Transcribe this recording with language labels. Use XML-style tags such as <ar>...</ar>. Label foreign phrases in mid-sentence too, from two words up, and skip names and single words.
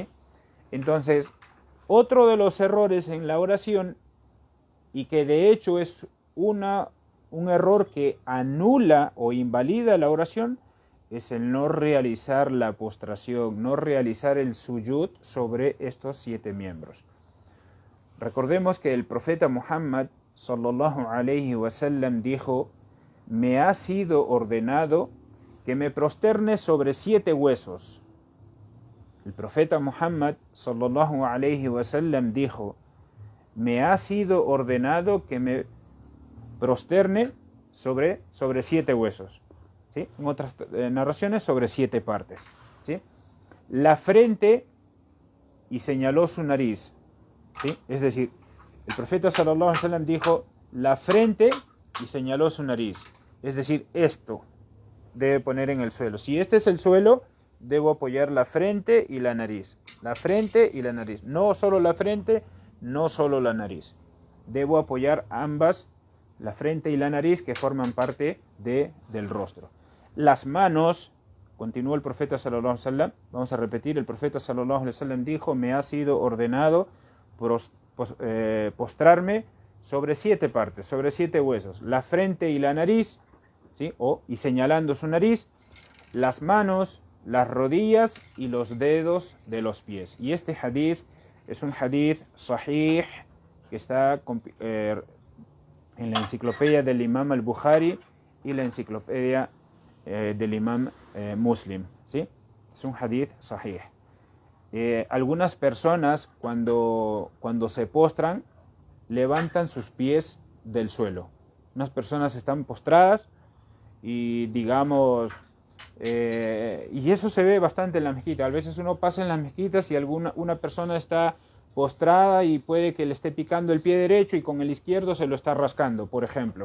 <es>Entonces, otro de los errores en la oración, y que de hecho es un error que anula o invalida la oración, es el no realizar la postración, no realizar el suyud sobre estos 7 miembros. Recordemos que el profeta Muhammad</es> <ar>صلى الله عليه وسلم</ar> <es>dijo: me ha sido ordenado que me prosterne sobre 7 huesos. El profeta Muhammad</es> <ar>صلى الله عليه وسلم</ar> <es>dijo: me ha sido ordenado que me prosterne sobre 7 huesos. ¿Sí? En otras narraciones sobre 7 partes, ¿sí? La frente, y señaló su nariz, ¿sí? Es decir, el profeta</es> <ar>صلى الله عليه وسلم</ar> <es>dijo la frente y señaló su nariz. Es decir, esto debe poner en el suelo. Si este es el suelo, debo apoyar la frente y la nariz. La frente y la nariz. No solo la frente, no solo la nariz. Debo apoyar ambas, la frente y la nariz, que forman parte del rostro. Las manos, continuó el profeta</es> <ar>صلى الله عليه وسلم,</ar> <es>vamos a repetir, el profeta</es> <ar>صلى الله عليه وسلم</ar> <es>dijo: me ha sido ordenado postrarme sobre 7 partes, sobre 7 huesos, la frente y la nariz, ¿sí? Y señalando su nariz, las manos, las rodillas y los dedos de los pies. Y este hadith es un</es> <ar>حديث صحيح</ar> <es>que está en la enciclopedia del imam al-Bukhari y la enciclopedia del imam Muslim, ¿sí? Es un</es> <ar>حديث صحيح.</ar> <es>Algunas personas cuando se postran levantan sus pies del suelo. Unas personas están postradas y digamos, y eso se ve bastante en la mezquita. A veces uno pasa en las mezquitas y una persona está postrada y puede que le esté picando el pie derecho y con el izquierdo se lo está rascando, por ejemplo.</es>